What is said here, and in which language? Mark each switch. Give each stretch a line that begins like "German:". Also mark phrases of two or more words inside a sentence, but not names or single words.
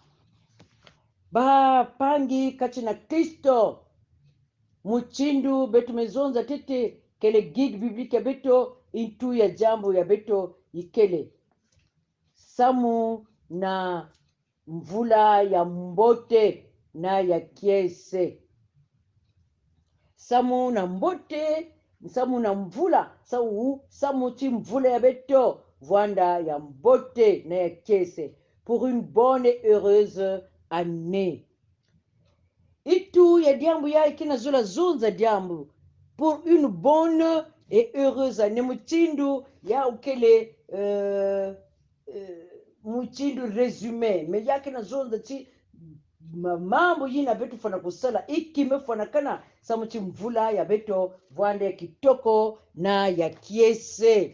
Kituba (Democratic Republic of Congo): ba pangi kachina Kristo muchindu beto mezonza tete kele
French: guide biblique
Kituba (Democratic Republic of Congo): ya beto intu ya jambo ya beto ikele samu na mvula ya mbote na ya kiese samu na mbote samu na mvula samu ti mvula ya beto vwanda ya mbote na ya kiese
French: pour une bonne et heureuse année
Kituba (Democratic Republic of Congo): itu ya diambu ya ikina zola zonza diambu
French: pour une bonne et heureuse année
Kituba (Democratic Republic of Congo): muchindu ya ukele muchindu resume me yake na zonza ti mambo yina betu fana kusala ikimefana kana samuchi mvula ya beto vwande kitoko na ya kiese.